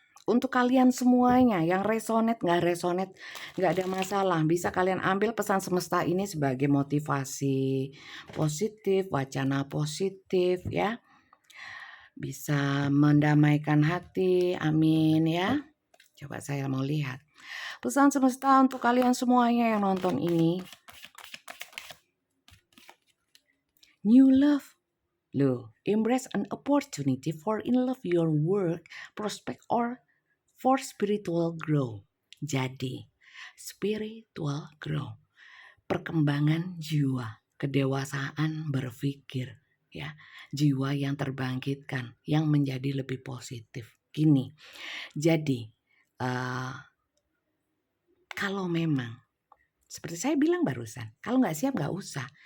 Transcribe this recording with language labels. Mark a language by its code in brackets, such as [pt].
[id] Untuk kalian semuanya yang resonate nggak resonate nggak ada masalah, bisa kalian ambil pesan semesta ini sebagai motivasi positif, wacana positif ya, bisa mendamaikan hati, amin ya. Coba saya mau lihat pesan semesta untuk kalian semuanya yang nonton ini. [en] New love. Loh, embrace an opportunity for in love your work, prospect or for spiritual growth. [id] Jadi, spiritual growth, perkembangan jiwa, kedewasaan berpikir, ya, jiwa yang terbangkitkan, yang menjadi lebih positif. Gini, jadi kalau memang seperti saya bilang barusan, kalau nggak siap nggak usah.